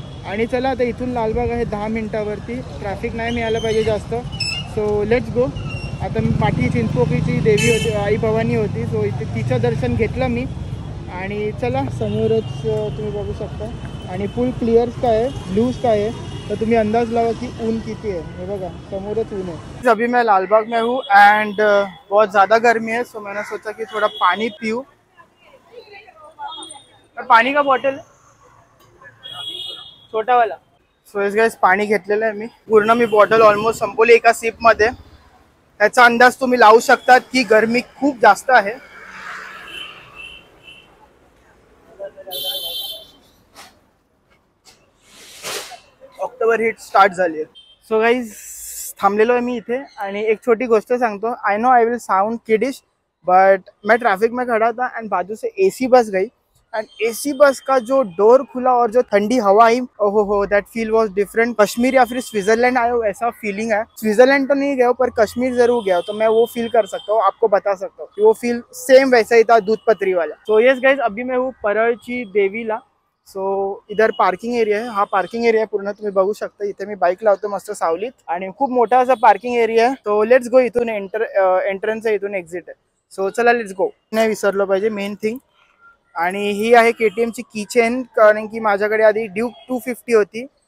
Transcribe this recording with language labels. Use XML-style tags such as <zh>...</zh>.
<mr>आणि चला आता इथून लालबाग आहे 10 मिनिटावरती, ट्रॅफिक नाही मिळालं पाहिजे जास्त.</mr> <en>So let's go.</en> <mr>आता मी पाठी चिंचपोकळीची देवी होती, आई भवानी होती, सो इथे तिचं दर्शन घेतलं मी. आणि चला समोरच तुम्ही बघू शकता आणि फुल क्लिअर स्काय आहे, ब्लू स्काय आहे.</mr> <hi>तो तुम्हें अंदाज लगा कि ऊन कितनी है,</hi> <mr>ये बघा समोरच ऊन है.</mr> <hi>अभी मैं लालबाग में हूँ एंड बहुत ज़्यादा गर्मी है, सो मैंने सोचा कि थोड़ा पानी पीऊँ. पानी का बॉटल छोटा वाला.</hi> <mr>सो इस गाइस पाणी घेतलेलं आहे मी पूर्ण, मी बॉटल ऑलमोस्ट संपवली एका सिप मध्ये. याचा अंदाज तुम्ही लावू शकता की गरमी खूप जास्त आहे. ऑक्टोबर हीट स्टार्ट झाली आहे. सो गाईज थांबलेलो आहे मी इथे आणि एक छोटी गोष्ट सांगतो.</mr> <en>I know I will sound kiddish but</en> <hi>मैं ट्रैफिक में खड़ा था एंड बाजू से एसी बस गई एंड एसी बस का जो डोर खुला और जो ठंडी हवा आई, ओहो हो,</hi> <en>That feel was different.</en> <hi>Kashmir या फिर स्विट्जरलैंड आए हो ऐसा फीलिंग है. स्विट्जरलैंड तो नहीं गया हो पर कश्मीर जरूर गया हो, तो मैं वो फील कर सकता हूँ, आपको बता सकता हूँ कि वो फील सेम वैसा ही था दूध पत्री वाला. सो यस गाइज, अभी मैं हूँ</hi> <mr>परळची देवीला. सो इधर पार्किंग एरिया आहे, हा पार्किंग एरिया पूर्ण तुम्ही बघू शकता. इथे मी बाईक लावतो मस्त सावलीत आणि खूप मोठा असा पार्किंग एरिया आहे.</mr> <en>So let's go.</en> <mr>इथून एंट्रन्स आहे, इथून एक्झिट आहे. सो चला</mr> <en>Let's go.</en> <mr>नाही विसरलो पाहिजे मेन थिंग. आणि ही आहे KTM ची कीचेन, कारण की माझ्याकडे आधी ड्यूक 250 होती.</mr>